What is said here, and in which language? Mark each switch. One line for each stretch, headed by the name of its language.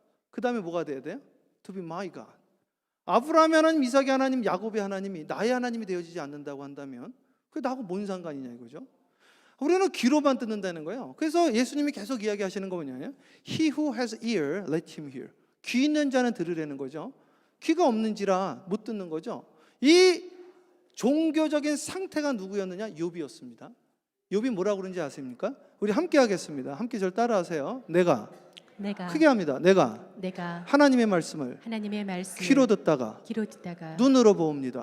Korean: 그 다음에 뭐가 돼야 돼요?
English: To be my God.
Korean: 아브라함의 하나님, 이삭의 하나님, 야곱의 하나님이 나의 하나님이 되어지지 않는다고 한다면 그게 나하고 뭔 상관이냐 이거죠. 우리는 귀로만 듣는다는 거예요. 그래서 예수님이 계속 이야기하시는 거 뭐냐면
English: He who has ear, let him hear.
Korean: 귀 있는 자는 들으라는 거죠. 귀가 없는지라 못 듣는 거죠. 이 종교적인 상태가 누구였느냐? 욥이었습니다. 욥이 뭐라고 그러는지 아십니까? 우리 함께 하겠습니다. 함께 저를 따라하세요. 내가 크게 합니다. 내가 하나님의 말씀을 귀로 듣다가 눈으로 봅니다.